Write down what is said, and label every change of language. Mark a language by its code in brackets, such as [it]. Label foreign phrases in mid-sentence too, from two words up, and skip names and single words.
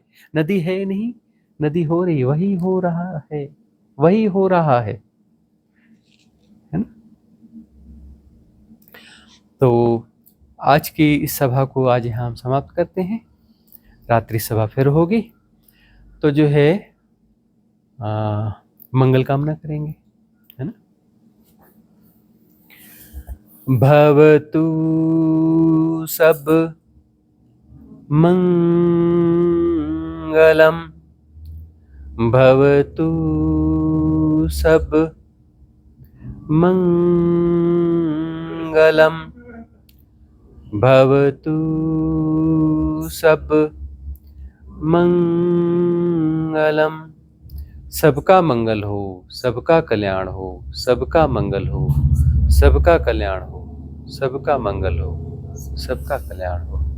[hi] नदी है नहीं, नदी हो रही, वही हो रहा है, वही हो रहा है ना। तो आज की इस सभा को आज यहाँ हम समाप्त करते हैं, रात्रि सभा फिर होगी, तो जो है मंगल कामना करेंगे, है ना। [pi] भवतु सब मंगलम, भवतु सब मंगलम, भवतु सब मंगलम। [hi] सबका मंगल हो, सबका कल्याण हो, सबका मंगल हो, सबका कल्याण हो, सबका मंगल हो, सबका कल्याण हो।